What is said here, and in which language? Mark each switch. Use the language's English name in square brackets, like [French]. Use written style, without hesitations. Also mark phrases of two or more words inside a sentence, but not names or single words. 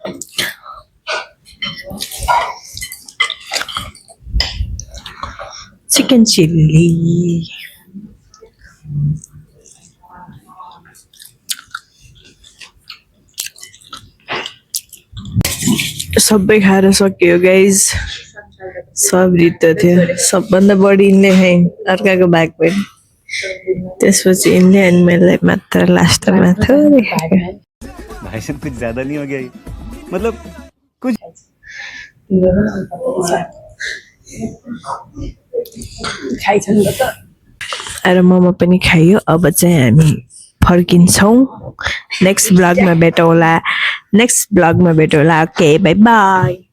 [Nepali] चिकन चिल्ली सबै खाएर सक्यो गाइज सब रित्तो थियो सबभन्दा बढी यिनले खाइन् अर्काको भाग पनि त्यसपछि यिनले अनि मैले मात्र लास्टमा थोरै खाएको [Hindi] भाई साहब कुछ ज्यादा नहीं हो गया ये? मतलब कुछ [Nepali] र मोमो पनि खाइयो अब चाहिँ हामी फर्किन्छौँ नेक्स्ट ब्लगमा भेटौँला [English] okay bye bye